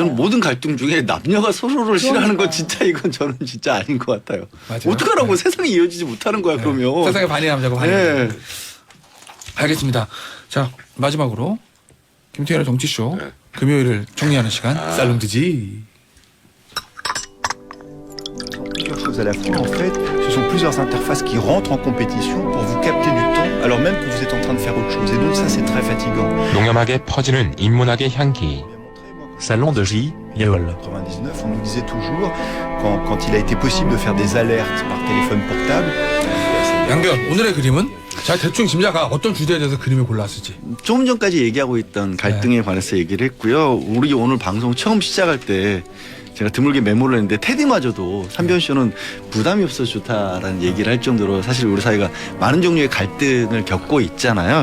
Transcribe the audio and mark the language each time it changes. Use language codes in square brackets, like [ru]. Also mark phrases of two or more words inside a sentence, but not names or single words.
[ko] 아니, 저는 모든 갈등 중에 남녀가 서로를 싫어하는 건 진짜 이건 저는 진짜 아닌 것 같아요. 맞아요. 어떡하라고 네. 세상이 이어지지 못하는 거야 그러면. 세상에 반이 남자고 반이 네. 여자. 알겠습니다. 자 마지막으로 김태현의 정치쇼 네. 금요일을 정리하는 시간 살롱드지. [fr] Plusieurs choses à la fois. En fait, ce sont plusieurs interfaces qui rentrent en compétition pour vous capter du temps, alors même que vous êtes en train de faire autre chose. Et donc ça, c'est très fatigant. [ko] 농염하게 퍼지는 인문학의 향기. Salon de J. [fr] En 99, on nous disait toujours, quand il a été possible de faire des alertes par téléphone portable, [ko] 양변 오늘의 그림은 자 대충 짐작가 어떤 주제에 대해서 그림을 골랐을지. 조금 전까지 얘기하고 있던 갈등에 관해서 얘기를 했고요. 우리 오늘 방송 처음 시작할 때 제가 드물게 메모를 했는데 테디마저도 삼변쇼는 부담이 없어서 좋다라는 얘기를 할 정도로 사실 우리 사회가 많은 종류의 갈등을 겪고 있잖아요.